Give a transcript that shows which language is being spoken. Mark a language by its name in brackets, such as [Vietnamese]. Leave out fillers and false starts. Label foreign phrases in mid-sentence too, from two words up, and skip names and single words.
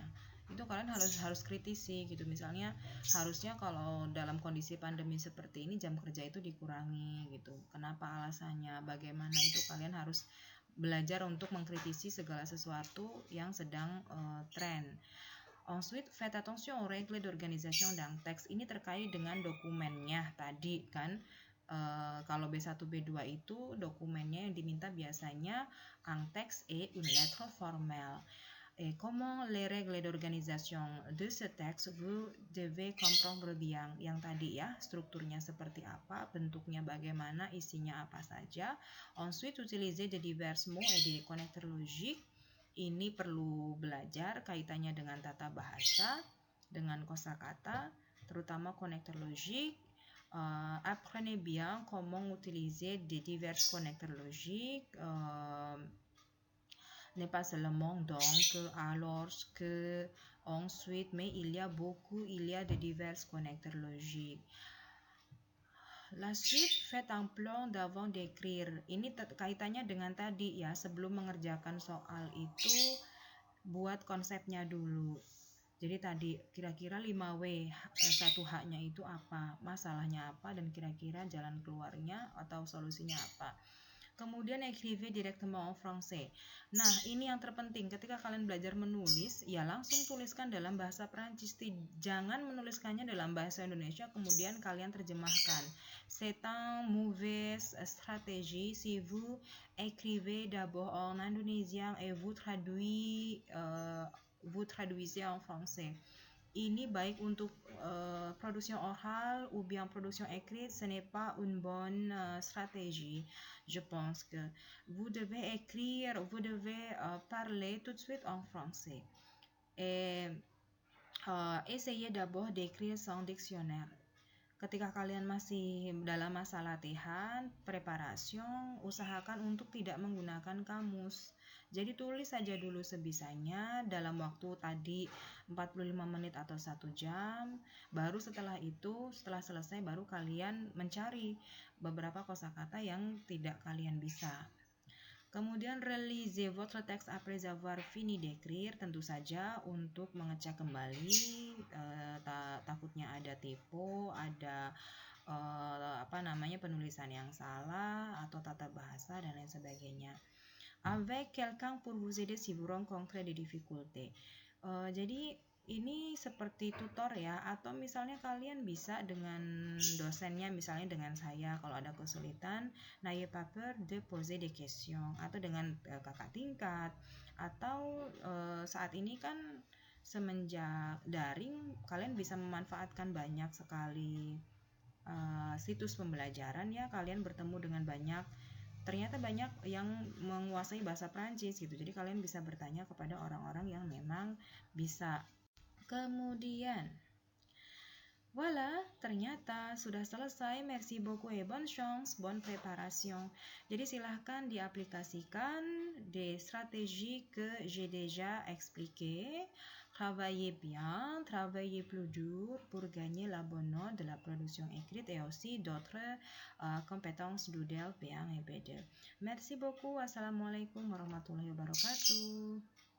[Indonesian] Itu kalian harus kritisi gitu. Misalnya harusnya kalau dalam kondisi pandemi seperti ini jam kerja itu dikurangi gitu. Kenapa alasannya? Bagaimana itu kalian harus belajar untuk mengkritisi segala sesuatu yang sedang tren. [French] Ensuite, faites attention aux règles d'organisation d'un texte. [Indonesian] Ini terkait dengan dokumennya tadi kan. Kalau B1, B2 itu dokumennya yang diminta biasanya [French] un texte et une lettre formelle. Et comment les règles d'organisation de ce texte vous devez comprendre bien. [Indonesian] Yang tadi ya, strukturnya seperti apa, bentuknya bagaimana, isinya apa saja. [French] Ensuite, utiliser de divers mots et des connecteurs logiques. [Indonesian] Ini perlu belajar kaitannya dengan tata bahasa, dengan kosakata, terutama [French] connecteur logique. Apprenez bien comment utiliser des divers connecteurs logiques. N'est pas seulement donc, alors que ensuite, mais il y a de divers connecteurs logiques. La suite, faites un plan d'avant d'écrire. [Indonesian] Ini kaitannya dengan tadi ya, sebelum mengerjakan soal itu buat konsepnya dulu. Jadi tadi kira-kira 5W, 1H-nya itu apa, masalahnya apa, dan kira-kira jalan keluarnya atau solusinya apa. [French] Kemudian écrivez directement en français. [Indonesian] Nah, ini yang terpenting ketika kalian belajar menulis, ya langsung tuliskan dalam bahasa Prancis. Jangan menuliskannya dalam bahasa Indonesia kemudian kalian terjemahkan. [French] C'est une mauvaise stratégie si vous écrivez d'abord en indonésien et vous traduisez en français. [Indonesian] Ini baik untuk [French] production orale ou bien production écrite, ce n'est pas une bonne stratégie. Je pense que vous devez parler tout de suite en français. Et essayez d'abord d'écrire sans dictionnaire. [Indonesian] Ketika kalian masih dalam masa latihan, preparation, usahakan untuk tidak menggunakan kamus. Jadi tulis saja dulu sebisanya dalam waktu tadi 45 menit atau 1 jam. Baru setelah itu, setelah selesai baru kalian mencari beberapa kosakata yang tidak kalian bisa. [French] Kemudian relisez votre texte après avoir fini d'écrire, [Indonesian] tentu saja untuk mengecek kembali, takutnya ada typo, ada penulisan yang salah atau tata bahasa dan lain sebagainya. [French] Avec quelqu'un pour vous aider si vous rencontrez des difficultés. [Indonesian] Jadi ini seperti tutor ya, atau misalnya kalian bisa dengan dosennya, misalnya dengan saya kalau ada kesulitan, [French] n'ayez pas peur de poser des questions, [Indonesian] atau dengan kakak tingkat, atau saat ini kan semenjak daring kalian bisa memanfaatkan banyak sekali situs pembelajaran ya, kalian bertemu dengan ternyata banyak yang menguasai bahasa Prancis gitu, jadi kalian bisa bertanya kepada orang-orang yang memang bisa. Kemudian, voilà, ternyata sudah selesai. [French] Merci beaucoup et bonne chance, bonne préparation. [Indonesian] Jadi silahkan diaplikasikan [French] des stratégies que j'ai déjà expliquées. Travaillez bien, travaillez plus dur pour gagner la bonne note de la production écrite et aussi d'autres compétences Doodle, B1 et B2. Merci beaucoup. [Arabic] والسلام عليكم ورحمة الله وبركاته.